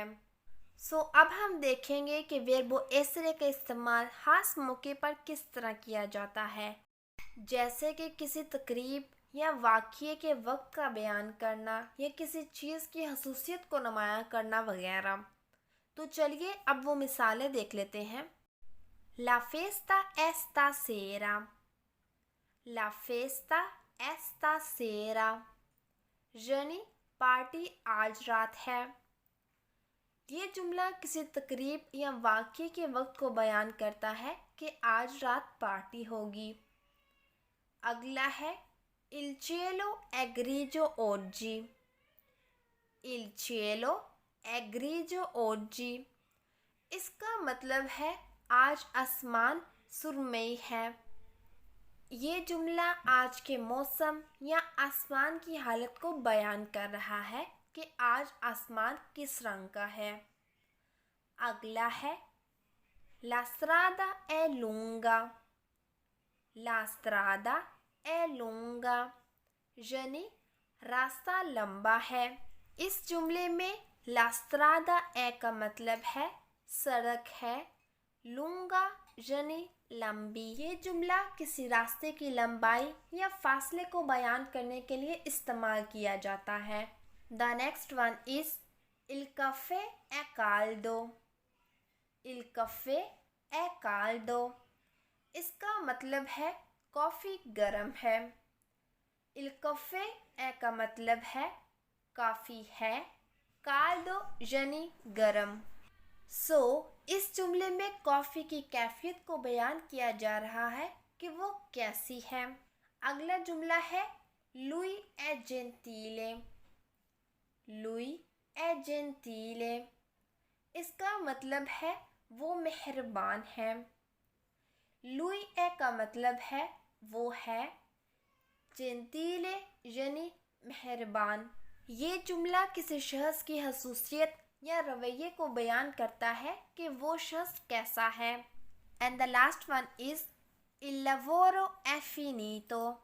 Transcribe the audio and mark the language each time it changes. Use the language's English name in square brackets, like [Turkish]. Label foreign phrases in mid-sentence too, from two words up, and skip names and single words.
[Urdu] اب ہم دیکھیں گے کہ [Italian] verbo essere [Urdu] کا استعمال خاص موقع پر کس طرح کیا جاتا ہے، جیسے کہ کسی تقریب یا واقعے کے وقت کا بیان کرنا یا کسی چیز کی خصوصیت کو نمایاں کرنا وغیرہ. تو چلیے اب وہ مثالیں دیکھ لیتے ہیں. [Italian] La festa esta sera। La festa esta sera [Urdu] یعنی پارٹی آج رات ہے. یہ جملہ کسی تقریب یا واقعے کے وقت کو بیان کرتا ہے کہ آج رات پارٹی ہوگی. اگلا ہے [Italian] Il cielo è grigio oggi। Il cielo è grigio oggi, [Urdu] اس کا مطلب ہے آج آسمان سرمئی ہے. یہ جملہ آج کے موسم یا آسمان کی حالت کو بیان کر رہا ہے کہ آج آسمان کس رنگ کا ہے. اگلا ہے [Italian] La strada è lunga। La strada è lunga [Urdu] یعنی راستہ لمبا ہے. اس جملے میں [Italian] La strada è [Urdu] کا مطلب ہے سڑک ہے، لونگا یعنی لمبی. یہ جملہ کسی راستے کی لمبائی یا فاصلے کو بیان کرنے کے لیے استعمال کیا جاتا ہے. [English] The next one is [Italian] Il caffè è caldo। Il caffè è caldo, [Urdu] اس کا مطلب ہے کافی گرم ہے. [Italian] Il caffè è [Urdu] کا مطلب ہے کافی ہے، caldo یعنی گرم. اس جملے میں کافی کی کیفیت کو بیان کیا جا رہا ہے کہ وہ کیسی ہے. اگلا جملہ ہے [Italian] lui è gentile। lui è gentile, [Urdu] اس کا مطلب ہے وہ مہربان ہے. [Italian] lui è [Urdu] کا مطلب ہے وہ ہے، gentile یعنی مہربان. یہ جملہ کسی شخص کی خصوصیت یا رویے کو بیان کرتا ہے کہ وہ شخص کیسا ہے. [English] And the last one is [Italian] Il lavoro è finito।